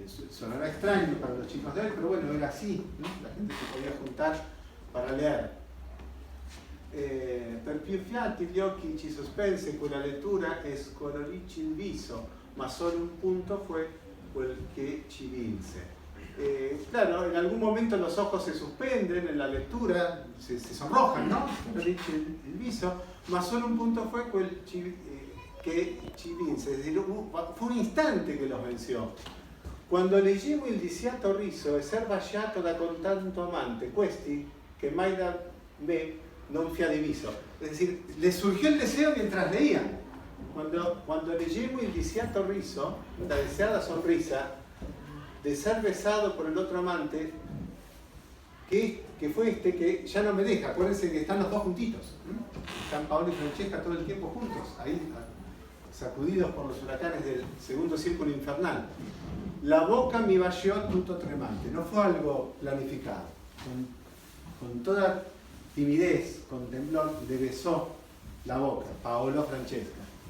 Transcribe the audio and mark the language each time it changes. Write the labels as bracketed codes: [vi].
[es] Sonará extraño para los chicos de hoy, pero bueno, era así, ¿no? La gente se podía juntar para leer. [it] Per più fiati gli occhi ci sospense quella lettura e scoloricci il viso, ma solo un punto fue quel che ci vinse. [es] Claro, en algún momento los ojos se suspenden en la lectura, se sonrojan, ¿no? [it] Scoloricci il viso, ma solo un punto fue quel che ci vinse, [es] es decir, fue un instante que los venció. [it] Quando leggemmo il disiato riso e ser baciato da con tanto amante, questi che mai da me non fia diviso. [es] Es decir, les surgió el deseo mientras leían. [it] Cuando leggemo il disiato riso, [es] la deseada sonrisa, de ser besado por el otro amante, que fue que ya no me deja. Acuérdense que están los dos juntitos. Están Paolo y Francesca todo el tiempo juntos, ahí sacudidos por los huracanes del segundo círculo infernal. [it] La boca mi baciò tutto tremante. [es] No fue algo planificado. Con toda timidez, con temblor, le besó la boca, Paolo Francesca.